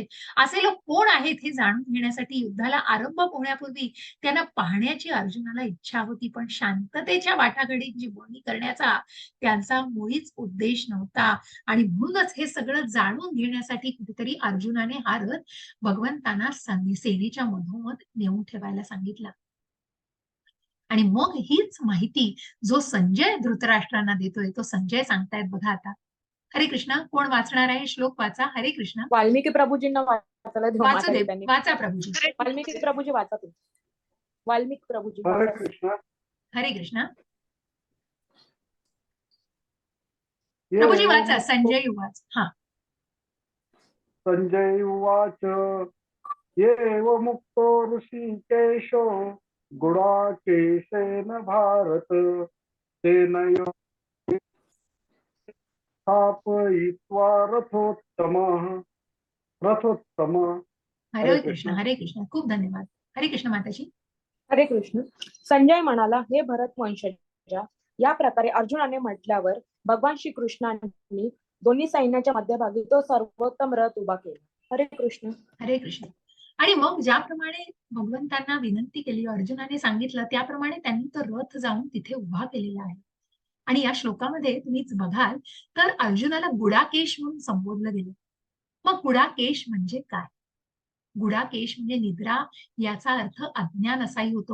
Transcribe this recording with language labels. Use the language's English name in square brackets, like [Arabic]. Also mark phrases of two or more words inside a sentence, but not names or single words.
[Marathi] असे लोक कोण आहेत हे जाणून घेण्यासाठी युद्धाला आरंभ होण्यापूर्वी त्यांना पाहण्याची अर्जुनाला इच्छा होती, पण शांततेच्या वाटाघाटीची बोलणी करण्याचा त्यांचा मुळीच उद्देश नव्हता. आणि म्हणूनच हे सगळं जाणून घेण्यासाठी कुठेतरी अर्जुनाने हा रथ भगवंतांना सेनेच्या मधोमध नेऊन ठेवायला सांगितला. आणि मग हीच माहिती जो संजय धृतराष्ट्रांना देतोय तो संजय सांगतायत बघा आता. हरे कृष्ण. कोण वाचणार आहे? श्लोक वाचा. हरे कृष्ण. वाल्मिकी प्रभूजींना वाचायला देऊ वाचा दे, त्यांनी. वाचा प्रभूजी. वाल्मिकी प्रभूजी वाचा तुम्ही. वाल्मिकी प्रभूजी हरे वाचा. कृष्ण. हरे कृष्ण. ये प्रभूजी एवं वाचा. [Sanskrit] संजय उवाच. [Marathi] हा. [Sanskrit] संजय उवाच येव मुक्तो ऋषिकेशो गुडाकेशेन भारत सेनयो स्थापयित्वा रथोत्तमः. [Marathi] हरे कृष्ण. हरे कृष्ण. खूप धन्यवाद. हरे कृष्ण माताजी. हरे कृष्ण. संजय म्हणाला, हे भरत वंशजा, या प्रकारे अर्जुनाने म्हटल्यावर भगवान श्री कृष्णांनी दोन्ही सैन्याच्या मध्यभागी तो सर्वोत्तम रथ उभा केला. हरे कृष्ण. हरे कृष्ण. आणि मग ज्याप्रमाणे भगवंतांना विनंती केली, अर्जुनाने सांगितलं त्याप्रमाणे त्यांनी तो रथ जाऊन तिथे उभा केलेला आहे. आणि या श्लोकामध्ये तुम्हीच बघाल तर अर्जुनाला गुडाकेश म्हणून संबोधलं गेलं. मग गुडाकेश म्हणजे काय? गुडाकेश म्हणजे निद्रा, याचा अर्थ अज्ञान असाही होतो.